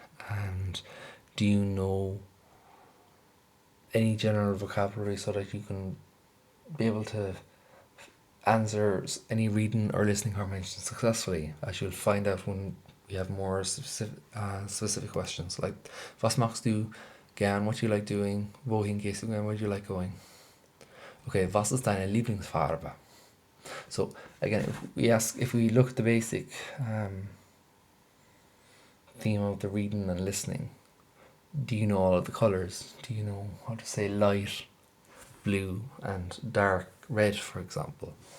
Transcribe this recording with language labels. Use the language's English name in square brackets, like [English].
[English] And do you know any general vocabulary so that you can be able to answer any reading or listening comprehension successfully, as you'll find out when we have more specific questions like [German] was machst du gern? [English] What do you like doing? [German] Wohin gehst du gern? [English] Where do you like going? [German] Okay, was ist deine Lieblingsfarbe? [English] So again, if we look at the basic theme of the reading and listening, do you know all of the colours? Do you know how to say light blue and dark red, for example?